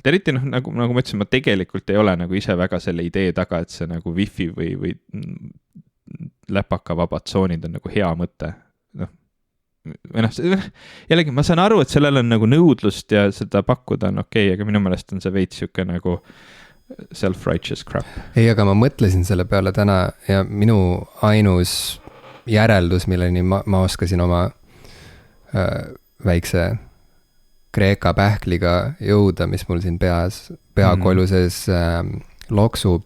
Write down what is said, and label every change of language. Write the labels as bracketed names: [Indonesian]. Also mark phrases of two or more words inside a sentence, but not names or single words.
[Estonian] Eriti nagu ma ütlesin, ma tegelikult ei ole nagu ise väga selle idee taga, et see nagu wifi või läpaka vabad tsoonid on nagu hea mõte. Jällegi, ma saan aru, et sellel on nagu nõudlust ja seda pakkuda on okei, aga minu meelest on see veits siuke nagu [English] self-righteous crap. [Estonian] Ei, aga ma mõtlesin selle peale täna ja minu ainus järeldus, milleni ma oskasin oma väikse Kreeka pähkliga jõuda, mis mul siin peakolju sees loksub.